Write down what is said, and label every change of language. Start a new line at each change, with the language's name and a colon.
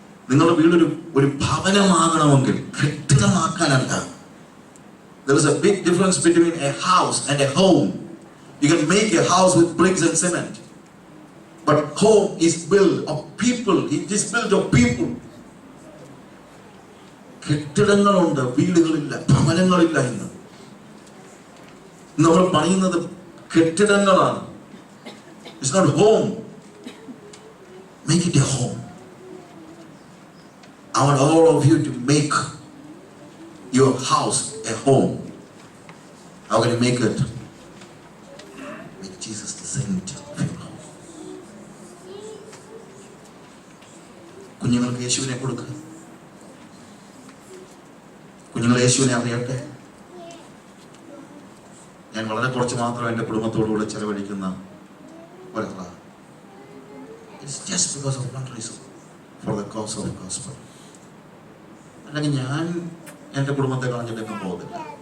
Malayalam: നിങ്ങളുടെ വീടൊരു ഭവനമാകണമെങ്കിൽ കെട്ടിടമാക്കാനല്ല.
English: There is a big difference between a house and a home. You can make a house with bricks and cement, but home is built of people. It is built of people.
Malayalam: കെട്ടിടങ്ങളുണ്ട്, വീടുകളില്ല, ഭവനങ്ങളില്ല. ഇന്ന് നമ്മൾ പണിയുന്നത് കെട്ടിടങ്ങളാണ്.
English: It's not home. Make it a home. I want all of you to make your house a home. How can you make it? Make Jesus the center of your house.
Malayalam: കുഞ്ഞുങ്ങൾക്ക് യേശുവിനെ കൊടുക്കുക. കുഞ്ഞുങ്ങൾ യേശുവിനെ അറിയട്ടെ. ഞാൻ വളരെ കുറച്ച് മാത്രം എൻ്റെ കുടുംബത്തോടുകൂടെ ചെലവഴിക്കുന്ന ഒരാളാണ്.
English: It's just because of one reason, for the cause of the gospel.
Malayalam: അല്ലെങ്കിൽ ഞാൻ എൻ്റെ കുടുംബത്തെ കളഞ്ഞിട്ടൊന്നും പോകുന്നില്ല.